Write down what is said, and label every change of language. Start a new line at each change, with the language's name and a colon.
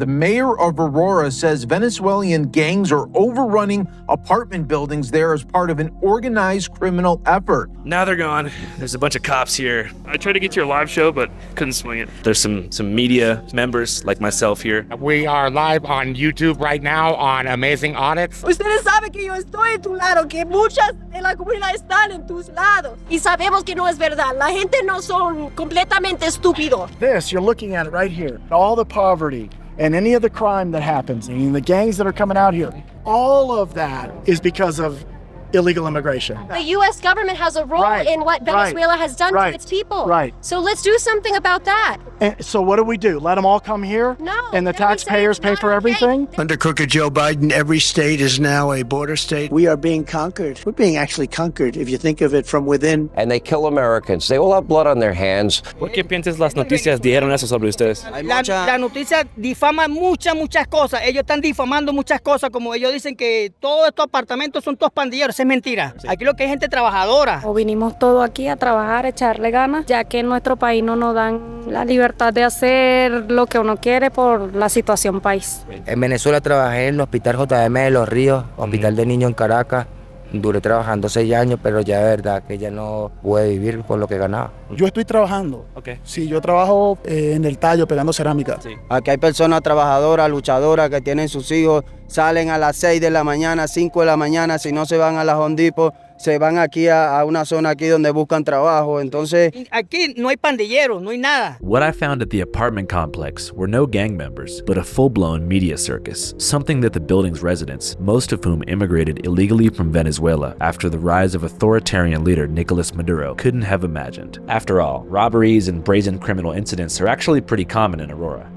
English: The mayor of Aurora says Venezuelan gangs are overrunning apartment buildings there as part of an organized criminal effort. Now they're gone. There's a bunch of cops here. I tried to get to your live show, but couldn't swing it. There's some media members like myself here. We are live on YouTube right now on Amazing Audits.
Spanish: Ustedes saben que yo estoy en tu lado, que muchas de la comunidad están en tus lados. Y sabemos que no es verdad. La gente no son completamente estúpidos.
English: This, you're looking at it right here. All the poverty and any of the crime that happens, and the gangs that are coming out here, all of that is because of illegal immigration. The U.S. government has a role in what Venezuela has done to its people. Right. So let's do something about that. And so what do? Let them all come here? No. And the taxpayers pay for everything? Under crooked Joe Biden, every state is now a border state. We are being conquered. We're being actually conquered, if you think of it from within. And they kill Americans. They all have blood on their hands.
Spanish: ¿Por qué piensas las noticias dijeron eso sobre ustedes? La noticia difama muchas cosas. Ellos están difamando muchas cosas, como ellos dicen que todos estos apartamentos son todos pandilleros. Es mentira. Sí. Aquí lo que hay gente trabajadora. O vinimos todos aquí a trabajar, a echarle ganas, ya que en nuestro país no nos dan la libertad de hacer lo que uno quiere por la situación país. En Venezuela trabajé en el Hospital JM de Los Ríos, Hospital de Niños en Caracas. Duré trabajando 6 años, pero ya de verdad que ya no pude vivir con lo que ganaba. Yo estoy trabajando. Okay. Sí, yo trabajo en el tallo pegando cerámica. Sí. Aquí hay personas trabajadoras, luchadoras que tienen sus hijos, salen a las 6 de la mañana, 5 de la mañana, si no se van a las Home Depot, se van aquí a una zona aquí donde buscan trabajo, entonces... Aquí no hay pandilleros, no hay nada.
English: What I found at the apartment complex were no gang members, but a full-blown media circus, something that the building's residents, most of whom immigrated illegally from Venezuela after the rise of authoritarian leader Nicolas Maduro, couldn't have imagined. After all, robberies and brazen criminal incidents are actually pretty common in Aurora.